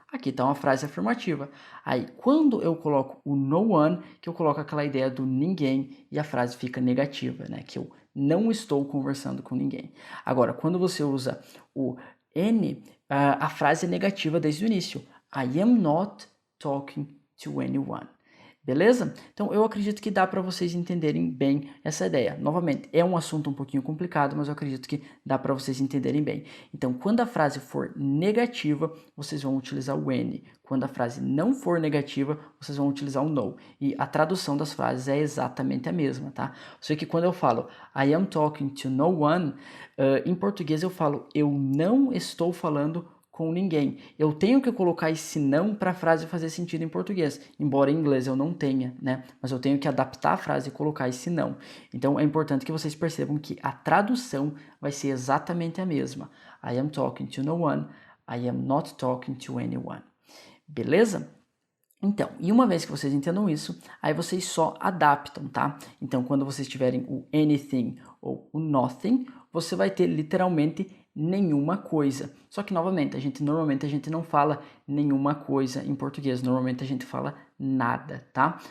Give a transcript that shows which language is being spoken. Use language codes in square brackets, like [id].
[pt] Aqui está uma frase afirmativa. Aí, quando eu coloco o no one, que eu coloco aquela ideia do ninguém e a frase fica negativa, né? Que eu não estou conversando com ninguém. Agora, quando você usa o any, a frase é negativa desde o início. [en] I am not talking to anyone. [pt] Beleza? Então, eu acredito que dá para vocês entenderem bem essa ideia. Novamente, é um assunto um pouquinho complicado, mas eu acredito que dá para vocês entenderem bem. Então, quando a frase for negativa, vocês vão utilizar o any. Quando a frase não for negativa, vocês vão utilizar o no. E a tradução das frases é exatamente a mesma, tá? Só que quando eu falo [en] I am talking to no one, [pt] em português eu falo eu não estou falando com ninguém. Eu tenho que colocar esse não para a frase fazer sentido em português, embora em inglês eu não tenha, né? Mas eu tenho que adaptar a frase e colocar esse não. Então é importante que vocês percebam que a tradução vai ser exatamente a mesma. [en] I am talking to no one, I am not talking to anyone. [pt] Beleza? Então, e uma vez que vocês entendam isso, aí vocês só adaptam, tá? Então, quando vocês tiverem o anything ou o nothing, você vai ter literalmente nenhuma coisa. Só que, novamente, normalmente a gente não fala nenhuma coisa em português, normalmente a gente fala nada, tá?